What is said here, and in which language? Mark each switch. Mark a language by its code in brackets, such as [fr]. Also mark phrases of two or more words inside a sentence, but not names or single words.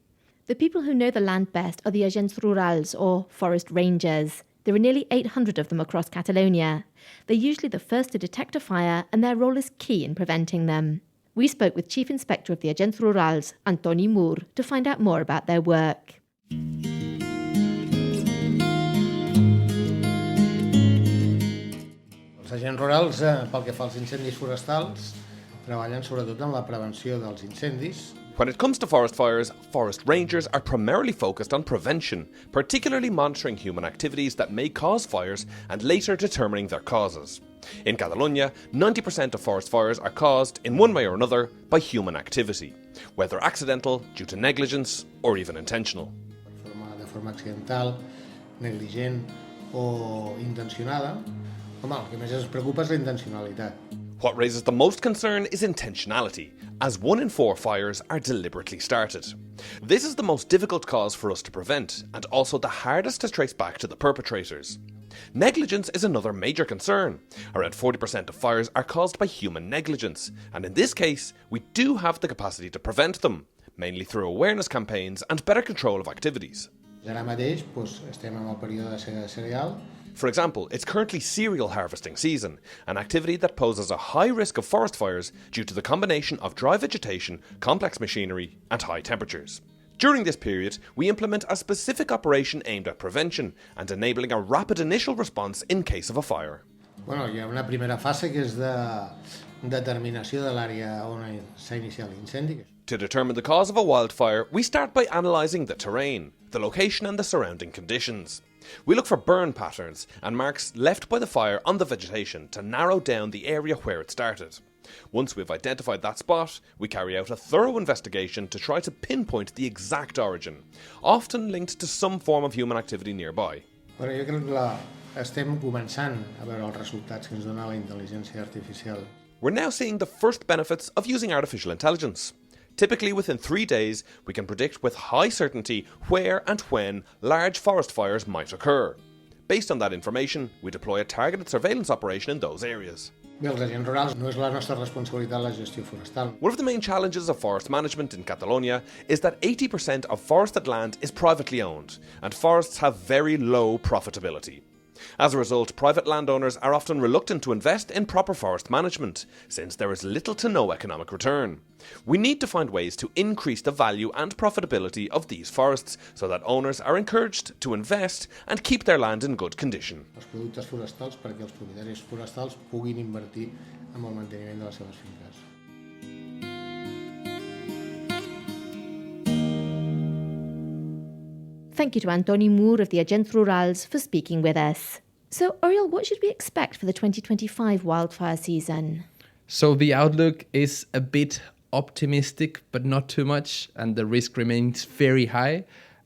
[en] The people who know the land best are the [ca] agents rurals [en] or forest rangers. There are nearly 800 of them across Catalonia. They're usually the first to detect a fire, and their role is key in preventing them. We spoke with Chief Inspector of the Agents Rurals, Antoni Mur, to find out more about their work. [ca] Els agents rurals, pel que fa als incendis forestals, treballen sobretot en la prevenció dels incendis. [en] When it comes to forest fires, forest rangers are primarily focused on prevention, particularly monitoring human activities that may cause fires and later determining their causes. In Catalonia, 90% of forest fires are caused, in one way or another, by human activity, whether accidental, due to negligence, or even intentional. [ca] De forma accidental, negligent o intencionada. Home, el que més ens preocupa és la intencionalitat. [en] What raises the most concern is intentionality, as 1 in 4 fires are deliberately started. This is the most difficult cause for us to prevent, and also the hardest to trace back to the perpetrators. Negligence is another major concern. Around 40% of fires are caused by human negligence, and in this case, we do have the capacity to prevent them, mainly through awareness campaigns and better control of activities. [ca] Ara mateix estem en el període de sega de cereal. [en] For example, it's currently cereal harvesting season, an activity that poses a high risk of forest fires due to the combination of dry vegetation, complex machinery, and high temperatures. During this period, we implement a specific operation aimed at prevention and enabling a rapid initial response in case of a fire. [ca] Bueno, hi ha una primera fase que és de determinació de l'àrea on s'ha iniciat l'incendi. [en] To determine the cause of a wildfire, we start by analysing the terrain, the location and the surrounding conditions. We look for burn patterns and marks left by the fire on the vegetation to narrow down the area where it started. Once we've identified that spot, we carry out a thorough investigation to try to pinpoint the exact origin, often linked to some form of human activity nearby. [ca] Bueno, jo crec que estem començant a veure els resultats que ens dona la intel·ligència artificial. [en] We're now seeing the first benefits of using artificial intelligence. Typically within 3 days, we can predict with high certainty where and when large forest fires might occur. Based on that information, we deploy a targeted surveillance operation in those areas. [ca] Bé, els agents rurals no és la nostra responsabilitat la gestió forestal. [en] One of the main challenges of forest management in Catalonia is that 80% of forested land is privately owned, and forests have very low profitability. As a result, private landowners are often reluctant to invest in proper forest management, since there is little to no economic return. We need to find ways to increase the value and profitability of these forests so that owners are encouraged to invest and keep their land in good condition. [ca] Els productes forestals perquè els propietaris forestals puguin invertir en el manteniment de les seves finques. [en] Thank you to Antoni Mur of the Agents Rurals for speaking with us. So, Oriol, what should we expect for the 2025 wildfire season? So the outlook is a bit optimistic, but not too much, and the risk remains very high.